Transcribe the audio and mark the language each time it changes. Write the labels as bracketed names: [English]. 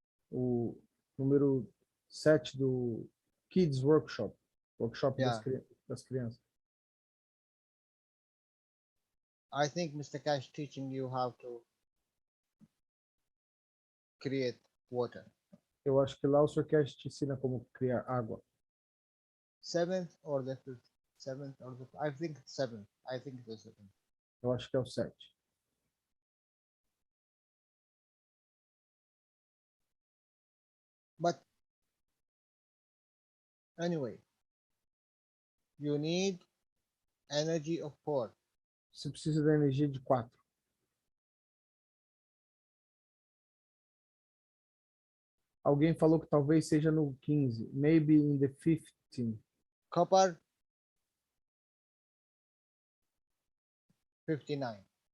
[Portuguese] o número 7 do Kids Workshop, [English] Yeah. [Portuguese] das crianças. [English] I think Mr. Keshe teaching you how to create water. [Portuguese] Eu acho que lá o Sr. Keshe te ensina como criar água. [English] 7th or the 5th? 7th or the, I think it's 7th. I think it's 7th. [Portuguese] Eu acho que é o 7. [English] But anyway, you need energy of 4. [Portuguese] Você precisa da energia de 4. Alguém falou que talvez seja no 15. [English] Maybe in the 15. Copper 59.